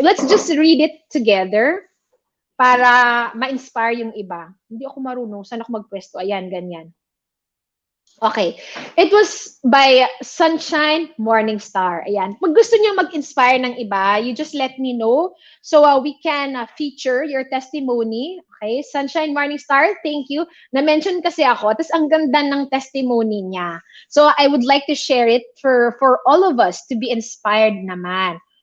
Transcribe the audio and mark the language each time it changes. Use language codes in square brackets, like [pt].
[en] Let's just read it together [tl] para ma-inspire yung iba. Hindi ako marunong. Saan ako magpwesto? Ayan, ganyan. Okay. [en] It was by Sunshine Morningstar. [tl] Ayan. Pag gusto niyo mag-inspire ng iba, [en] you just let me know. So we can feature your testimony. Okay. Sunshine Morningstar, thank you. [tl] Na-mention kasi ako, tapos ang ganda ng testimony niya. [en] So I would like to share it for all of us to be inspired naman.